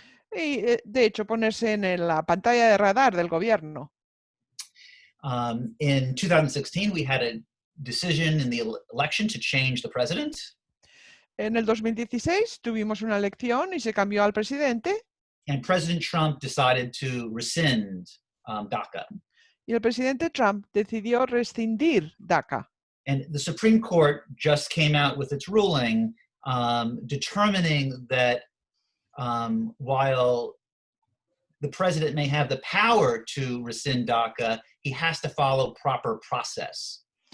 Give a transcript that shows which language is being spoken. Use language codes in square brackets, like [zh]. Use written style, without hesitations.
[es] Y de hecho ponerse en la pantalla de radar del gobierno. [en] In 2016, we had a decision in the election to change the president. [es] En el 2016 tuvimos una elección y se cambió al presidente. [en] And President Trump decided to rescind DACA. [es] Y el presidente Trump decidió rescindir DACA. [en] And the Supreme Court just came out with its ruling determining that while the president may have the power to rescind DACA, he has to follow proper process.